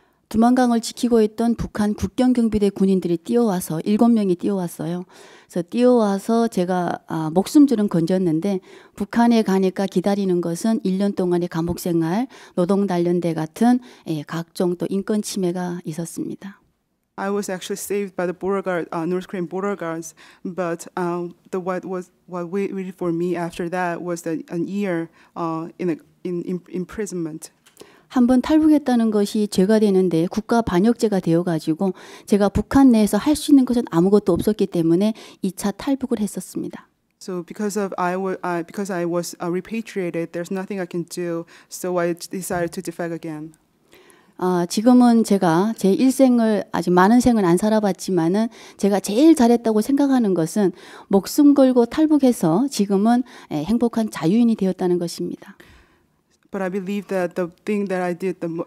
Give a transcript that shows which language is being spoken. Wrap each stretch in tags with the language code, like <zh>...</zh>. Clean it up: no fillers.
<ko>두만강을 지키고 있던 북한 국경경비대 군인들이 뛰어와서 7명이 뛰어왔어요. 그래서 뛰어와서 제가 목숨줄은 건졌는데 북한에 가니까 기다리는 것은 1년 동안의 감옥생활, 노동단련대 같은 각종 또 인권 침해가 있었습니다.</ko> <en>I was actually saved by the North Korean border guards, but what waited for me after that was an year in imprisonment.</en> <ko>한번 탈북했다는 것이 죄가 되는데 국가 반역죄가 되어가지고 제가 북한 내에서 할 수 있는 것은 아무것도 없었기 때문에 2차 탈북을 했었습니다.</ko> <en>So because I was repatriated, there's nothing I can do. So I decided to defect again.</en> <ko>지금은 제가 제 일생을 아직 많은 생을 안 살아봤지만은 제가 제일 잘했다고 생각하는 것은 목숨 걸고 탈북해서 지금은 행복한 자유인이 되었다는 것입니다.</ko> <en>But I believe that the thing that I did</en>